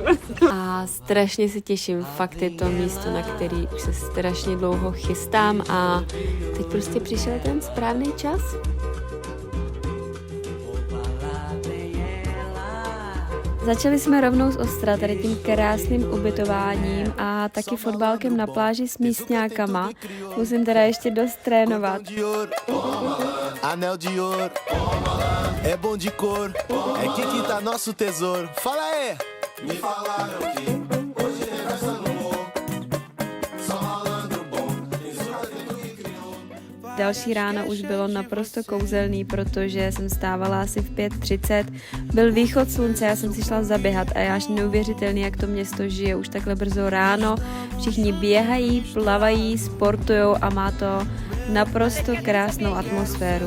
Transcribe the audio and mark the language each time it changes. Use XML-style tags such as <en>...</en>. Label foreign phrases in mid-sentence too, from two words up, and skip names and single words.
<cs>A strašně se těším, fakt je to místo, na který už se strašně dlouho chystám a teď prostě přišel ten správný čas. Začali jsme rovnou z ostra, tady tím krásným ubytováním a taky fotbálkem na pláži s místňákama. Musím teda ještě dost trénovat.</cs> <pt>Anel de ouro, é bom de cor, é que tá nosso tesouro. Fala aí! Me falaram que hoje é festa no morro, só malandro bom,</pt> <cs>Další ráno už bylo naprosto kouzelný, protože jsem stávala asi v 5:30. Byl východ slunce, já jsem si šla zaběhat a je až neuvěřitelný, jak to město žije už takhle brzo ráno. Všichni běhají, plavají, sportujou a má to naprosto krásnou atmosféru.</cs>